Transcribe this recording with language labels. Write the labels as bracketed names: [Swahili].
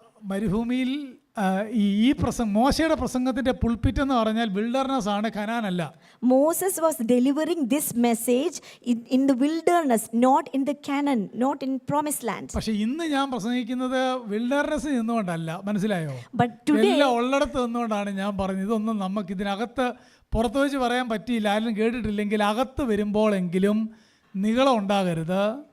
[Malayalam] മരുഭൂമിയിൽ ഈ മോശയുടെ പ്രസംഗത്തിന്റെ പുൾപിറ്റ് എന്ന് പറഞ്ഞാൽ വിൽഡർനെസ് ആണ്, കനാനല്ല. [English] Moses was delivering this message in the wilderness, not in the Canaan, not in promised land. [Malayalam] പക്ഷേ ഇന്ന് ഞാൻ പ്രസംഗിക്കുന്നത് വിൽഡർനെസ് നിന്നുകൊണ്ടല്ല, മനസ്സിലായോ? [English] But today [Malayalam] എല്ലാം ഉള്ളിടത്ത് നിന്നുകൊണ്ടാണ് ഞാൻ പറഞ്ഞത്. ഇതൊന്നും നമുക്ക് ഇതിനകത്ത് പുറത്ത് വെച്ച് പറയാൻ പറ്റിയില്ല, ആരും കേട്ടിട്ടില്ലെങ്കിൽ അകത്ത് വരുമ്പോഴെങ്കിലും നിഗളം ഉണ്ടാകരുത്.